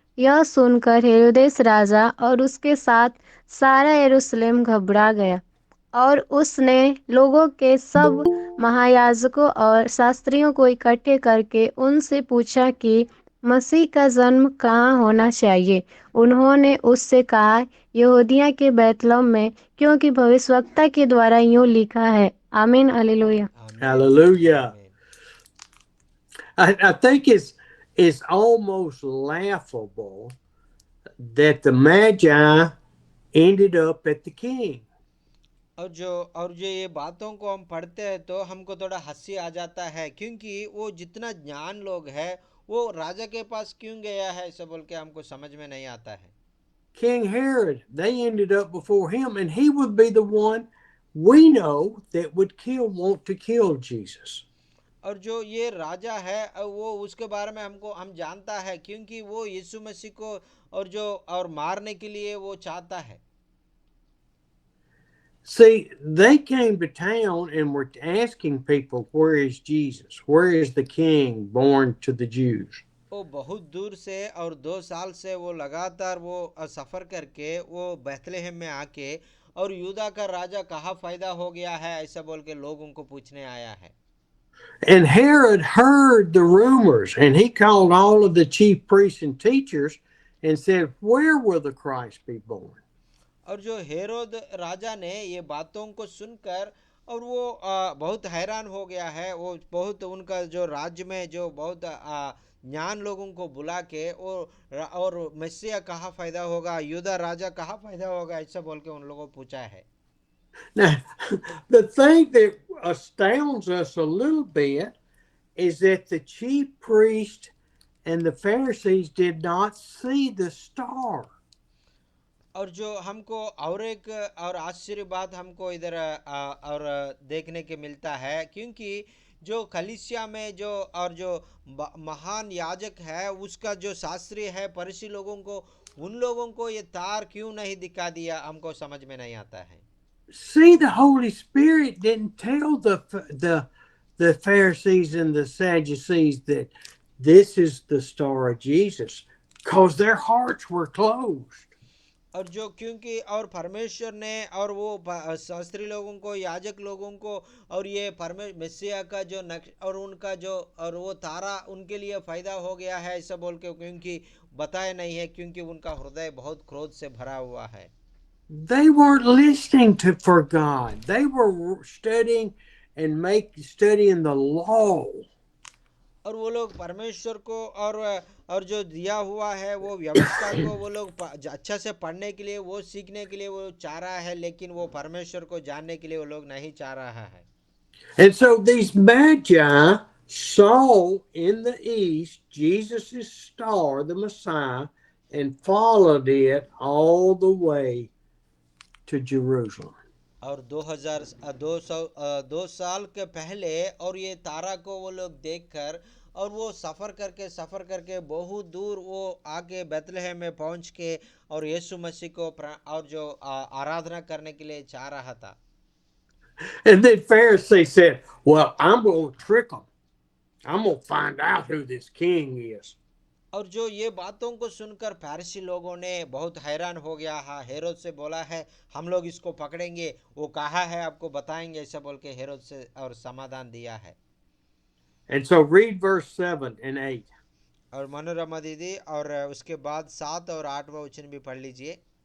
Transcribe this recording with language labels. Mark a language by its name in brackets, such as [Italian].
[Hindi] यह सुनकर हेरोदेस राजा और उसके साथ सारा यरूशलेम घबरा गया और उसने लोगों के सब महायाजकों और शास्त्रियों को इकट्ठे करके उनसे पूछा कि मसीह का जन्म कहाँ होना चाहिए। उन्होंने उससे कहा यहूदिया के बैतलहम में, क्योंकि भविष्यवक्ता के द्वारा यूं लिखा है। आमीन hallelujah. [English] Hallelujah. I think it's almost laughable that the Magi ended up at the king. [Hindi] और जो ये बातों को हम पढ़ते हैं तो हमको थोड़ा हंसी आ जाता है, क्योंकि वो जितना ज्ञान लोग है वो राजा के पास क्यों गया है ऐसा बोल के हमको समझ में नहीं आता है। [English] King Herod, they ended up before him, and he would be the one we know that would want to kill Jesus. [Hindi] और जो ये राजा है वो उसके बारे में हम जानता है, क्योंकि वो यीशु मसीह को और मारने के लिए वो चाहता है। [English] See, they came to town and were asking people, where is Jesus? Where is the king born to the Jews? [Hindi] वो बहुत दूर से और 2 साल से वो लगातार वो सफ़र करके वो बैतलहम में आके और यूदा का राजा कहाँ पैदा हो गया है ऐसा बोल के लोग उनको पूछने आया है। [English] And Herod heard the rumors, and he called all of the chief priests and teachers and said, where will the Christ be born? [Hindi] और जो हेरोद राजा ने ये बातों को सुनकर और वो बहुत हैरान हो गया है। वो बहुत उनका जो राज्य में जो बहुत ज्ञान लोगों को बुला के और मसीहा कहाँ पैदा होगा, यूदा राजा कहाँ पैदा होगा ऐसा बोल के उन लोगों को पूछा है। [English] Now, the thing that astounds us a little bit is that the chief priest and the Pharisees did not see the star. [Hindi] और जो हमको और एक और आश्चर्य बात हमको इधर और देखने के मिलता है, क्योंकि जो कलीसिया में जो महान याजक है उसका जो शास्त्री है फरीसी लोगों को उन लोगों को ये तार क्यों नहीं दिखा दिया हमको समझ में नहीं आता है। [English] See, the Holy Spirit didn't tell the Pharisees and the Sadducees that this is the star of Jesus. because their hearts were closed. [Hindi] और जो क्योंकि और परमेश्वर ने और वो शास्त्री लोगों को, याजक लोगों को, और ये मसीहा का जो नक्श और उनका जो और वो तारा उनके लिए फायदा हो गया है ऐसा बोल के क्योंकि बताया नहीं है, क्योंकि उनका हृदय बहुत क्रोध से भरा हुआ है। [English] They weren't listening to for God. They were studying and studying the law. [Hindi] और वो लोग परमेश्वर को और जो दिया हुआ है वो व्यवस्था को वो लोग अच्छा से पढ़ने के लिए, वो सीखने के लिए वो चाह रहा है, लेकिन वो परमेश्वर को जानने के लिए वो लोग नहीं चाह रहा है। [English] And so these magi saw in the east Jesus' star, the Messiah, and followed it all the way to Jerusalem. [Hindi] और 2 साल के पहले और ये तारा को वो लोग देखकर और वो सफ़र करके बहुत दूर वो आके बेथलेहम में पहुंच के और यीशु मसीह को और जो आराधना करने के लिए चाह रहा था। [English] And then Pharisees said, well, I'm going to trick them. I'm going to find out who this king is. [Hindi] और जो ये बातों को सुनकर फरीसी लोगों ने बहुत हैरान हो गया। हाँ, हेरोद से बोला है हम लोग इसको पकड़ेंगे, वो कहा है आपको बताएंगे, ऐसा बोल के हेरोद से और समाधान दिया है। [English] And so read verse 7 and 8. [Hindi] और मनोरमा दीदी और उसके बाद 7 और 8वां वचन भी पढ़ लीजिए।